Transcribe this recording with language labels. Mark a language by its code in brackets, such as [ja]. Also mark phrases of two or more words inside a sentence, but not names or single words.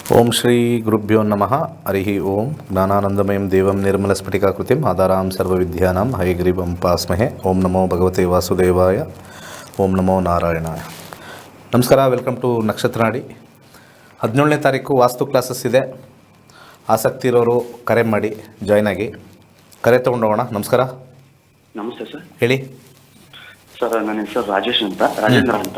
[sa] ಓಂ ಶ್ರೀ ಗುರುಭ್ಯೋ ನಮಃ. ಹರಿ ಓಂ. ಜ್ಞಾನಾನಂದಮಯಂ ದೇವಂ ನಿರ್ಮಲಸ್ಫಟಿಕಾಕೃತಿಂ ಆಧಾರಾಂ ಸರ್ವವಿದ್ಯಾನಾಂ ಹಯಗ್ರೀವಂ ಉಪಾಸ್ಮಹೇ. ಓಂ ನಮೋ ಭಗವತೆ ವಾಸುದೇವಾಯ. ಓಂ ನಮೋ ನಾರಾಯಣಾಯ. [kn] ನಮಸ್ಕಾರ. [en] welcome to [kn] ನಕ್ಷತ್ರನಾಡಿ. 17ನೇ ತಾರೀಕು ವಾಸ್ತು ಕ್ಲಾಸಸ್ ಇದೆ. ಆಸಕ್ತಿ ಇರೋರು ಕರೆ ಮಾಡಿ, ಜಾಯ್ನ್ ಆಗಿ. ಕರೆ ತೊಗೊಂಡೋಗೋಣ. ನಮಸ್ಕಾರ. ನಮಸ್ತೆ ಸರ್. ಹೇಳಿ ಸರ್. ನನ್ನ ಹೆಸರು ರಾಜೇಶ್ ಅಂತ, ರಾಜೇಂದ್ರ ಅಂತ.